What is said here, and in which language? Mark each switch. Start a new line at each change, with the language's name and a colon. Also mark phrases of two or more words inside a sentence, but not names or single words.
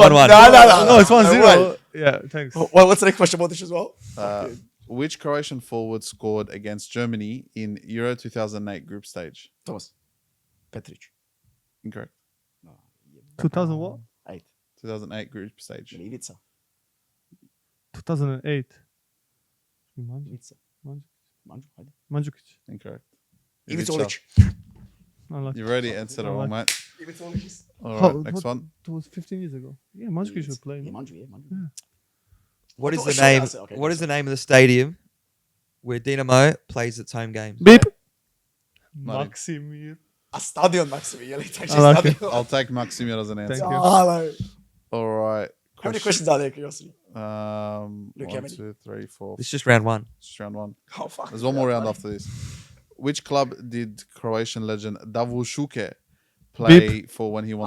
English: No, it's 1-0. way. Yeah, thanks. well, what's the next question? Modric as well? Which Croatian forward scored against Germany in Euro 2008 group stage? Thomas. Petric. Incorrect. 2000 what? 8. 2008 group stage. Ivica. 2008. Ivica. Manju, hajde. Mandzukic. Incorrect. Ivica Ivica. Olic. Unlucky. You've already answered it wrong, mate. Ivica Olic. All right, How- next what- one. It was 15 years ago. Yeah, Mandzukic should play. Yeah, no? Manju, yeah, Manju. What I is thought the I saw name? that. Okay, What go is the name of the stadium where Dinamo plays its home games? Beep. Martin. Maksimir. A stadion, Maximilian. It's actually I like it. stadion. I'll take Maximir as an answer. Thank you. Oh, hello. All right. How many questions are there, curiosity? Luke, Luke, how 1, many? 2, 3, 4. It's just round one. Just round one. Oh, fuck. There's one more round after this. Which club did Croatian legend Davor Šuker play for when he won